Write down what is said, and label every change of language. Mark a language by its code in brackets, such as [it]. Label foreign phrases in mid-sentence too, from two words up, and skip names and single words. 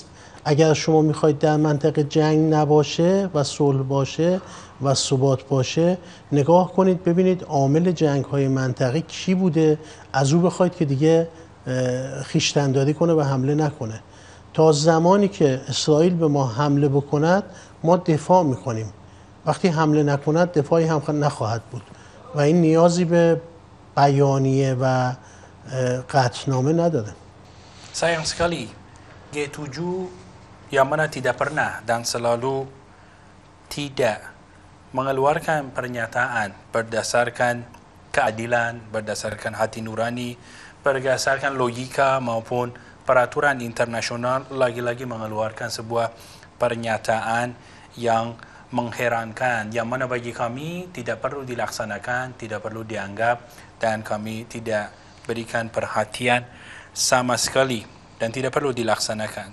[fa] اگر شما میخواید در منطقه جنگ نباشه و صلح باشه و ثبات باشه، نگاه کنید ببینید عامل جنگ های منطقه کی بوده، از او بخواید که دیگه خویشتنداری کنه و حمله نکنه. تا زمانی که اسرائیل به ما حمله بکند ما دفاع میکنیم، وقتی حمله نکند دفاعی هم نخواهد بود و این نیازی به بیانیه و قطعنامه نداره. [id] Sayang sekali G7 yang mana tidak pernah dan selalu tidak mengeluarkan pernyataan berdasarkan keadilan, berdasarkan hati nurani, berdasarkan logika maupun peraturan internasional, lagi-lagi mengeluarkan sebuah pernyataan yang mengherankan, yang mana bagi kami tidak perlu dilaksanakan, tidak perlu dianggap, dan kami tidak berikan perhatian sama sekali dan tidak perlu dilaksanakan.